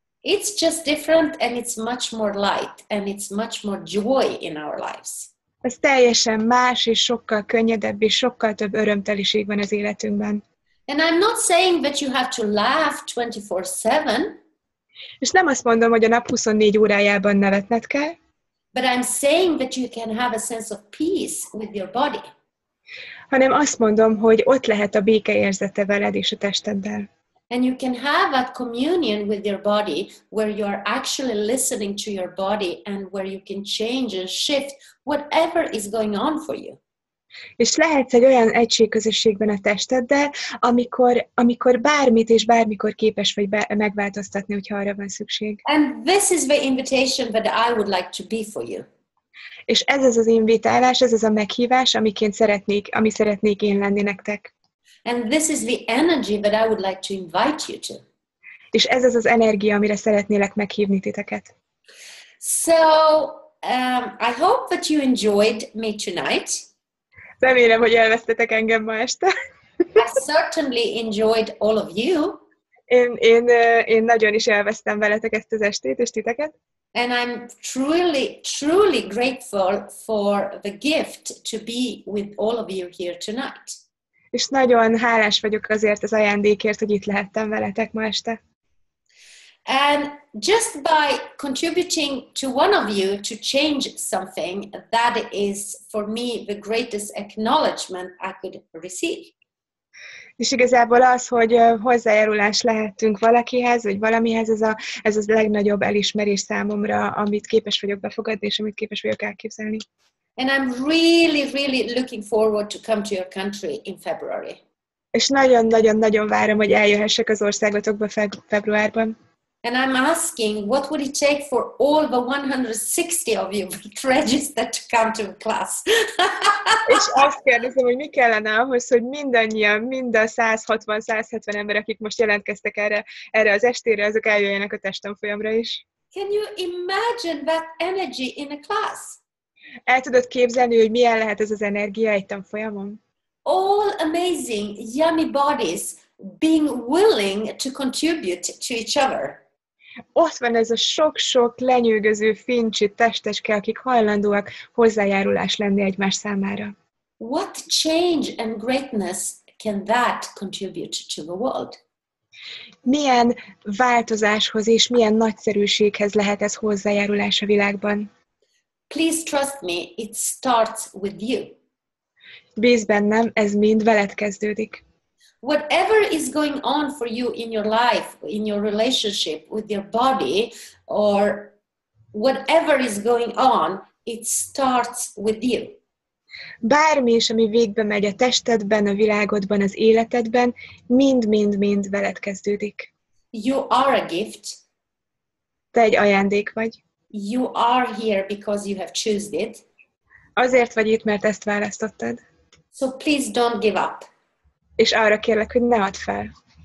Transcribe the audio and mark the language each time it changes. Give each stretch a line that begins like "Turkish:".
English: It's just different, and it's much more light, and it's much more joy in our lives.
Hungarian: Ez teljesen más, és sokkal könnyedebb, és sokkal több örömteliség van az életünkben.
English: And I'm not saying that you have to laugh 24/7,
Hungarian: És nem azt mondom, hogy a nap 24 órájában nevetned kell,
English: but I'm saying that you can have a sense of peace with your body.
Hungarian: hanem azt mondom, hogy ott lehet a béke érzete veled és a testeddel.
English: And you can have that communion with your body where you are actually listening to your body and where you can change and shift whatever is going on for you.
Hungarian: És lehetsz egy olyan egységközösségben a testeddel, amikor bármit és bármikor képes vagy megváltoztatni, hogyha arra van szükség.
English: And this is the invitation that I would like to be for you.
Hungarian: És ez az invitálás, ez az a meghívás, ami szeretnék én lenni nektek.
English: And this is the energy that I would like to invite you to.
Hungarian: És ez az energia, amire szeretnélek meghívni titeket.
English: So, I hope that you enjoyed me tonight.
Hungarian: Remélem, hogy élveztetek engem ma este.
English: I certainly enjoyed all of you.
Hungarian: Én nagyon is élveztem veletek ezt az estét, és titeket.
English: And I'm truly grateful for the gift to be with all of you here tonight.
Hungarian: És nagyon hálás vagyok azért az ajándékért, hogy itt lehettem veletek ma este.
English: And just by contributing to one of you to change something, that is for me the greatest acknowledgement I could receive.
Hungarian: És igazából az, hogy hozzájárulás lehettünk valakihez, vagy valamihez, ez az legnagyobb elismerés számomra, amit képes vagyok befogadni, és amit képes vagyok elképzelni.
English: And I'm really looking forward to come to your country in February.
Hungarian: És nagyon várom, hogy eljöhessek az országotokba februárban.
English: And I'm asking, what would it take for all the 160 of you that registered to come to the class?
Hungarian: És azt kérdezem, hogy mi kellene ahhoz, hogy mindannyian, mind a 160-170 ember, akik most jelentkeztek erre az estére, azok eljöjjenek a testtanfolyamra is.
English: Can you imagine that energy in a class?
Hungarian: El tudod képzelni, hogy milyen lehet ez az energia egy tanfolyamon?
English: All amazing, yummy bodies being willing to contribute to each other.
Hungarian: Ott van ez a sok-sok lenyűgöző, fincsi testeske, akik hajlandóak hozzájárulás lenni egymás számára.
English: What change and greatness can that contribute to the world?
Hungarian: Milyen változáshoz és milyen nagyszerűséghez lehet ez hozzájárulás a világban?
English: Please trust me, it starts with you.
Hungarian: Bízz bennem, ez mind veled kezdődik.
English: Whatever is going on for you in your life, in your relationship with your body, or whatever is going on, it starts with you.
Hungarian: Bármi is, ami végbe megy a testedben, a világodban, az életedben, mind veled kezdődik.
English: You are a gift.
Hungarian: Te egy ajándék vagy.
English: You are here because you have chosen it.
Hungarian: Azért vagy itt, mert ezt választottad.
English: So please don't give up.
Hungarian: És arra kérlek, hogy ne add fel.